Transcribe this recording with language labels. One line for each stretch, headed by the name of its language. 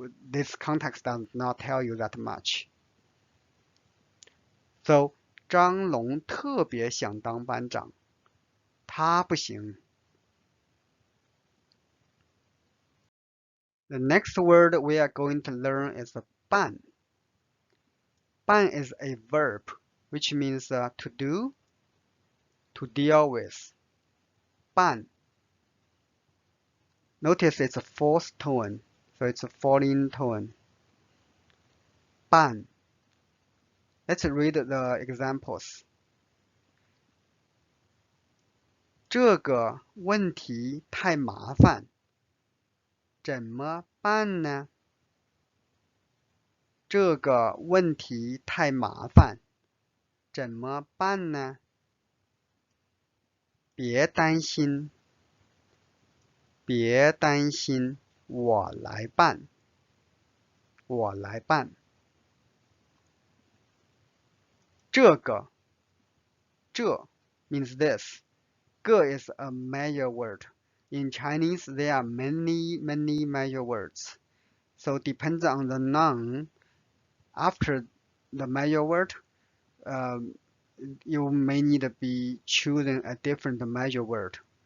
English: This context does not tell you that much.
Chinese: So 张龙特别想当班长，他不行。
English: The next word we are going to learn is 办。 办 is a verb, which means to do, to deal with.
Chinese: 办.
English: Notice it's a fourth tone, so it's a falling tone. 办.Let's read the examples.
Chinese: 这个问题太麻烦，怎么办呢？这个问题太麻烦，怎么办呢？别担心，别担心，我来办，我来办。
English: 这个，这 means this. 个 is a measure word. In Chinese, there are many measure words. So depends on the noun. After the measure word, you may need to be choosing a different measure word.